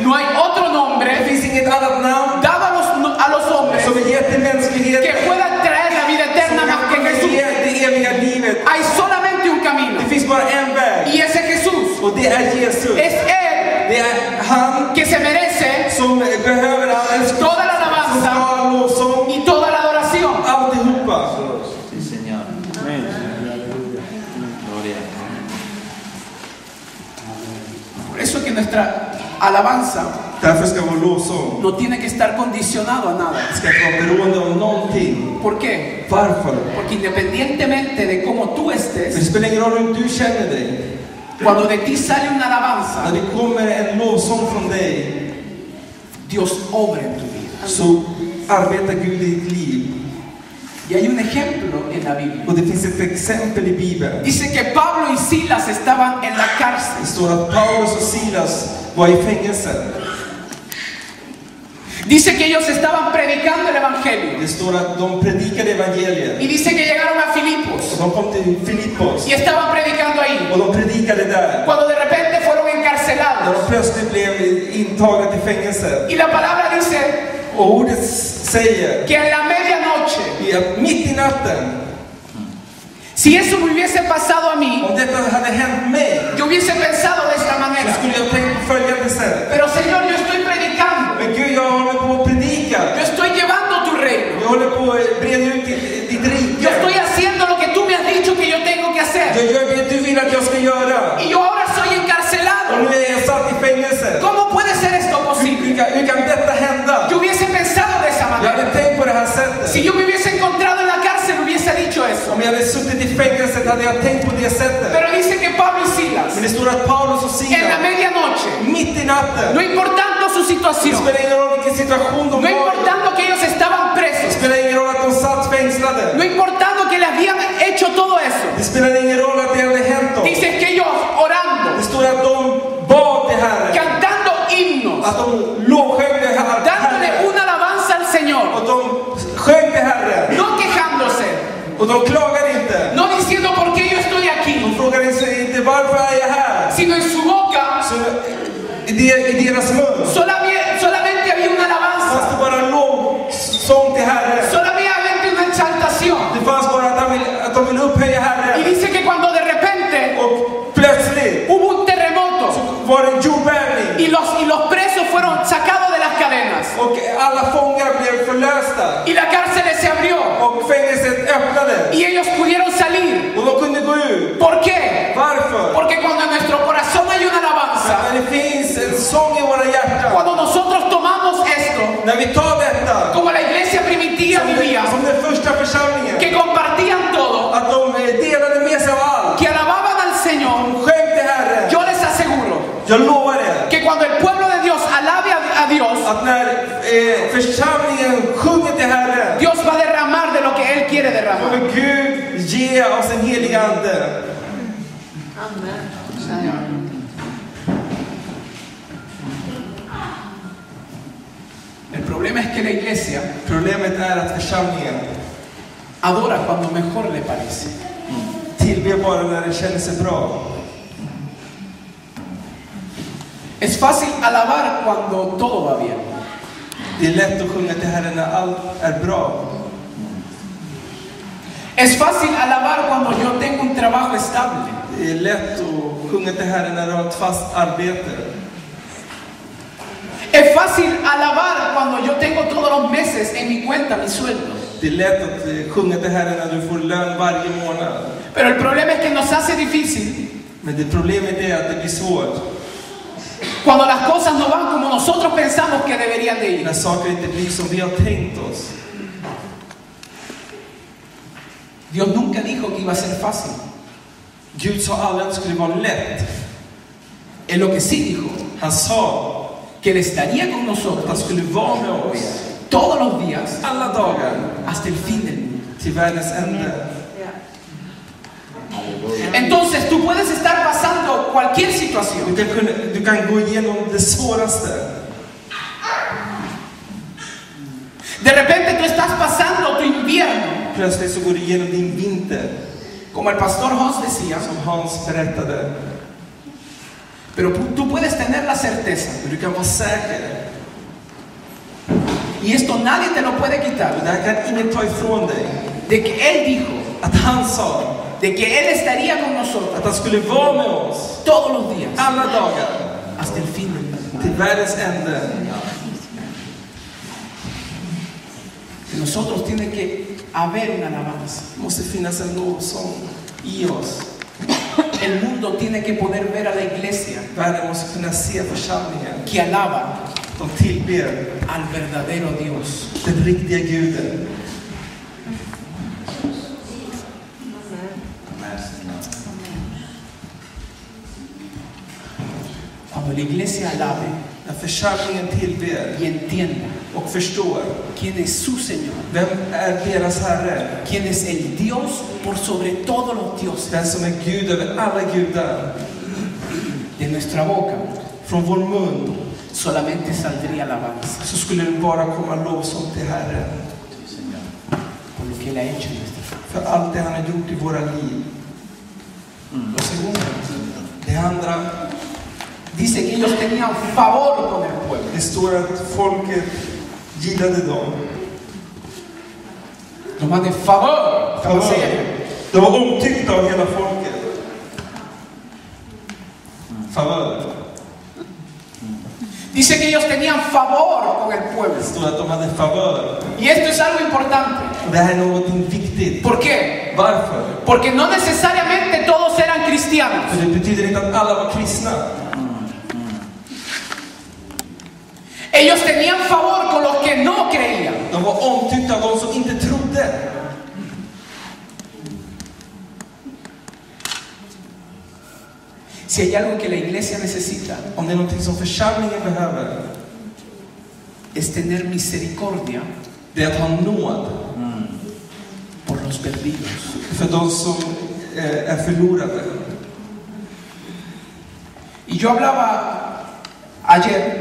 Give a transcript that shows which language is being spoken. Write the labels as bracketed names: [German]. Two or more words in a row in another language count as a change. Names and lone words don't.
[Spanish] no hay otro [Swedish] Det [Spanish] nombre [Swedish] finns inget annat namn [Spanish] dado a los hombres [Swedish] som är gett till mänskligheten. [Spanish] que pueda traer la vida eterna más que [Swedish] Som [Spanish] Jesús. [Swedish] ger det eviga livet. [Spanish] Hay solamente un camino [Swedish] Det finns bara en väg. [Spanish] y ese Jesús [Swedish] Och det är Jesus. [Spanish] Es Él [Swedish] Det är han [Spanish] que se merece [Swedish] som behöver all [Spanish] toda la [Swedish] som [Spanish] alabanza [Swedish] ska ha lovsång. [Spanish] y toda la adoración. [Swedish] Alltihopa. [Spanish] Sí, Señor. Gloria. Por eso que nuestra alabanza [Swedish] Därför ska vår lovsång [Spanish] no tiene que estar condicionado a nada. [Swedish] ska inte vara beroende av någonting. [Spanish] ¿Por qué? [Swedish] Varför? [Spanish] Porque independientemente de cómo tú [Swedish] Det [Spanish] estés, [Swedish] spelar ingen roll hur du känner dig. [Spanish] cuando de ti sale una [Swedish] När [Spanish] alabanza, [Swedish] det kommer en lovsång från dig [Spanish] Dios obra en tu vida. [Swedish] så arbetar Gud i ditt liv. [Spanish] Y hay un ejemplo en la Biblia. [Swedish] Och det finns ett exempel i Bibeln. [Spanish] Dice que Pablo y Silas estaban en la [Swedish] Det [Spanish] cárcel. [Swedish] står att Paulus och Silas var i fängelse. [Spanish] Dice que ellos estaban predicando el evangelio. [Swedish] Det står att de predikade evangeliet. [Spanish] Y dice que llegaron a Filipos [Swedish] Och de kom till Filippos. [Spanish] y estaban predicando ahí. [Swedish] Och de predikade där. [Spanish] Cuando de repente fueron [Swedish] När de [Spanish] encarcelados. [Swedish] plötsligt blev intagna till fängelse. [Spanish] Y la palabra dice [Swedish] Och ordet säger [Spanish] que en la medianoche, [Swedish] mitt i natten, [Spanish] si eso me hubiese pasado a mí, [Swedish] om detta hade hänt mig, [Spanish] yo hubiese pensado de esta [Swedish] så [Spanish] manera. [Swedish] skulle jag tänkt på följande sätt. [Spanish] Pero Señor, yo estoy predicando. [Swedish] Men Gud, jag håller på att predika. [Spanish] Yo estoy llevando tu reino. [Swedish] Jag håller på att breda ut ditt [Spanish] Yo [Swedish] rike. [Spanish] estoy haciendo lo que tú me has dicho que yo tengo que hacer. [Swedish] Jag gör det du vill att jag ska göra. [Spanish] Y yo ahora soy [Swedish] Och [Spanish] encarcelado. [Swedish] nu är jag satt i fängelse. [Spanish] ¿Cómo puede ser esto posible? [Swedish] Hur kan detta hända? [Spanish] Yo hubiese pensado de esa [Swedish] Jag [Spanish] manera. [Swedish] hade tänkt på det här sättet. [Spanish] Si yo me hubiese encontrado en la cárcel, hubiese dicho eso. [Swedish] Om jag hade suttit i fängelset hade jag tänkt på det sättet. [Spanish] Pero dice que Pablo y Silas, [Swedish] Men det står att Paulus och [Spanish] en la [Swedish] Silas, [Spanish] medianoche, [Swedish] mitt i natten, [Spanish] no importando su [Swedish] det [Spanish] situación, [Swedish] spelar ingen roll vilken situation de [Spanish] no [Swedish] var i. [Spanish] importando que ellos estaban [Swedish] Det [Spanish] presos, [Swedish] spelar ingen roll att de satt fängslade. [Spanish] no importando que le habían hecho todo eso, [Swedish] Det spelar ingen roll att det hade hänt dem. [Spanish] dice que ellos orando, [Swedish] Det står att de bad till Herren. [Spanish] cantando himnos, [Swedish] Att de lovsjöng till [Spanish] dándole [Swedish] Herren. [Spanish] una alabanza al Señor, [Swedish] Och de sjöng till Herren. [Spanish] no quejándose, [Swedish] Och de klagade inte. [Spanish] no diciendo por qué yo estoy [Swedish] De [Spanish] aquí, [Swedish] frågade inte varför är jag här. [Spanish] sino en su boca [Swedish] Så i deras mun [Spanish] solamente había una [Swedish] fanns [Spanish] alabanza, [Swedish] det bara lovsång till Herren. [Spanish] solamente una exaltación. [Swedish] Det fanns bara att de ville upphöja [Spanish] Y [Swedish] Herren. [Spanish] dice que cuando de repente [Swedish] Och plötsligt [Spanish] hubo un terremoto [Swedish] var det en jordbävning. [Spanish] y los presos fueron sacados de las cadenas [Swedish] Och alla fångar blev förlösta. [Spanish] y la cárcel se abrió [Swedish] Och fängelset öppnades. [Spanish] y ellos pudieron salir. [Swedish] Och de kunde gå ut. [Spanish] ¿Por qué? [Swedish] Varför? [Spanish] Porque cuando en nuestro corazón hay una alabanza, [Swedish] När det finns en sång i våra hjärtan. [Spanish] cuando nosotros tomamos esto, [Swedish] När vi tar detta. [Spanish] como la iglesia primitiva vivía, [Swedish] Som den första församlingen. [Spanish] que compartían todo, [Swedish] Att de delade med sig av allt. [Spanish] que alababan al Señor, [Swedish] Sjöng till Herren. [Spanish] yo les aseguro [Swedish] Jag lovar er. [Spanish] que cuando el pueblo de Dios alabe a Dios, [Swedish] Att när församlingen sjunger till Herren. [Spanish] Dios va a derramar de lo que Él quiere derramar. [Swedish] Kommer Gud ge oss en helig ande. [Spanish] El problema es que la iglesia [Swedish] Problemet är att församlingen [Spanish] adora cuando mejor le parece. [Swedish] tillber bara när det känner sig bra. [Spanish] Es fácil alabar cuando todo va bien. [Swedish] Det är lätt att sjunga till Herren när allt är bra. [Spanish] Es fácil alabar cuando yo tengo un trabajo estable. [Swedish] Det är lätt att sjunga till Herren när du har ett fast arbete. [Spanish] Es fácil alabar cuando yo tengo todos los meses en mi cuenta mi sueldo. [Swedish] Det är lätt att sjunga till Herren när du får lön varje månad. [Spanish] Pero el problema es que nos hace difícil [Swedish] Men det problemet är att det blir svårt. [Spanish] cuando las cosas no van como nosotros pensamos que deberían de ir. [Swedish] När saker inte blir som vi har tänkt oss. [Spanish] Dios nunca dijo que iba a ser fácil. [Swedish] Gud sa aldrig att det skulle vara lätt. [Spanish] En lo que sí dijo, [Swedish] Han sa [Spanish] que Él estaría con [Swedish] att han [Spanish] nosotros [Swedish] skulle vara med oss [Spanish] todos los días [Swedish] alla dagar [Spanish] hasta el fin del mundo. [Swedish] till världens ände. [Spanish] Entonces tú puedes estar pasando cualquier situación. [Swedish] Du kan gå igenom det svåraste. [Spanish] De repente tú estás pasando tu invierno, [Swedish] Plötsligt så går du igenom din vinter, [Spanish] como el pastor Hans decía, [Swedish] som Hans berättade. [Spanish] pero tú puedes tener la certeza, [Swedish] Men du kan vara säker. [Spanish] y esto nadie te lo puede quitar, [Swedish] Och det här kan ingen ta ifrån dig. [Spanish] de que Él dijo [Swedish] Att han sa [Spanish] de que Él estaría con nosotros [Swedish] Att han skulle vara med oss [Spanish] todos los días [Swedish] alla dagar [Spanish] hasta el fin del mundo. [Swedish] till världens ände. [Spanish] En nosotros tiene que haber una alabanza. [Swedish] Det måste finnas en lovsång i oss. [Spanish] El mundo tiene que poder ver a la iglesia [Swedish] Världen måste kunna se församlingen. [Spanish] que alaba [Swedish] De tillber [Spanish] al verdadero Dios. [Swedish] den riktiga Guden. [Spanish] Cuando la iglesia alabe [Swedish] När församlingen tillber [Spanish] y entienda [Swedish] och förstår [Spanish] quién es su Señor, [Swedish] vem är deras Herre, [Spanish] quién es el Dios por sobre todos los dioses, [Swedish] den som är Gud över alla gudar, [Spanish] de nuestra boca [Swedish] från vår mun, [Spanish] solamente saldría alabanza [Swedish] så skulle det bara komma lovsång till Herren. [Spanish] por lo que Él ha hecho en nuestra vida. [Swedish] För allt det han har gjort i våra liv. [Spanish] Lo segundo, [Swedish] Det andra, [Spanish] dice que ellos tenían favor con el pueblo. [Swedish] det står att folket gillade dem. [Spanish] Los más de favor. ¿Cómo se llama? [Swedish] De var omtyckta av hela folket. Favör. [Spanish] Dice que ellos tenían favor con el pueblo. [Swedish] Det står att de hade favör. [Spanish] Y esto es algo importante. [Swedish] Och det här är någonting viktigt. [Spanish] ¿Por qué? [Swedish] Varför? [Spanish] Porque no necesariamente todos eran cristianos. [Swedish] För det betyder inte att alla var kristna. [Spanish] Ellos tenían favor con los que no creían. [Swedish] De var omtyckta av de som inte trodde. [Spanish] Si hay algo que la iglesia necesita, [Swedish] Om det är någonting som församlingen behöver, [Spanish] es tener misericordia [Swedish] det är att ha nåd [Spanish] por los perdidos. [Swedish] för de som är förlorade. [Spanish] Y yo hablaba ayer